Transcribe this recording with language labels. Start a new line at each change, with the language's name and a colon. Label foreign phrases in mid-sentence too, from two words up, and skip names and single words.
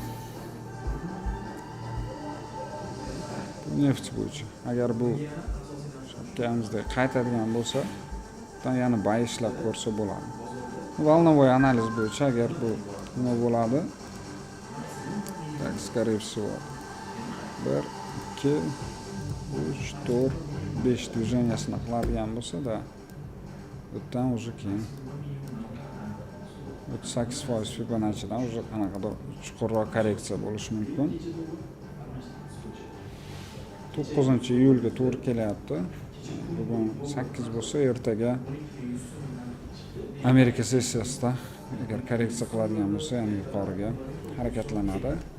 Uzbek: Neft bo'yicha agar bu shapkamizda qaytadigan bo'lsa, yana buy ishlab ko'rsa bo'ladi.
Russian: Волновой анализ
Uzbek: bo'yicha agar bu nima bo'ladi? Tak,
Russian: скорее всего
Uzbek: 1, 2, 3, 4, 5 движениясini qiladigan bo'lsa da, bu yerdan уже keyin 38% Fibonacci'dan уже qanaqadir chuqurroq korreksiya bo'lishi mumkin. 9-iyulga to'g'ri kelyapti. Bugun 8 bo'lsa, ertaga Amerika sessiyasida agar korreksiya qiladigan bo'lsa, yana yuqoriga harakatlanadi.